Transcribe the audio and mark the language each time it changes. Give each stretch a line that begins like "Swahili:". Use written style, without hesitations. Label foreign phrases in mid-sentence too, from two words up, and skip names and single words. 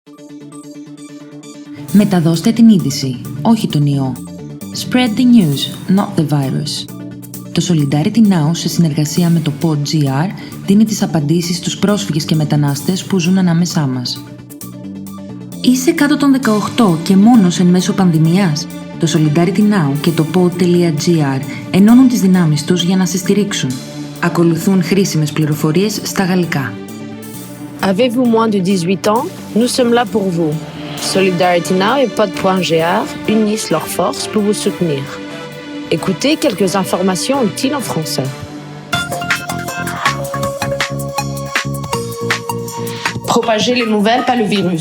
Greek: Μεταδώστε την είδηση, όχι τον ιό.
English: Spread the news, not the virus.
Greek: Το Solidarity Now, σε συνεργασία με το PodGR, δίνει τις απαντήσεις στους πρόσφυγες και μετανάστες που ζουν ανάμεσά μας. Είσαι κάτω των 18 και μόνος εν μέσω πανδημίας? Το Solidarity Now και το pod.gr ενώνουν τις δυνάμεις τους για να σε στηρίξουν. Ακολουθούν χρήσιμες πληροφορίες στα γαλλικά.
French: Avez-vous moins de 18 ans? Nous sommes là pour vous. Solidarity Now et pod.gr unissent leurs forces pour vous soutenir. Écoutez quelques informations utiles en français. Propager les nouvelles, pas le virus.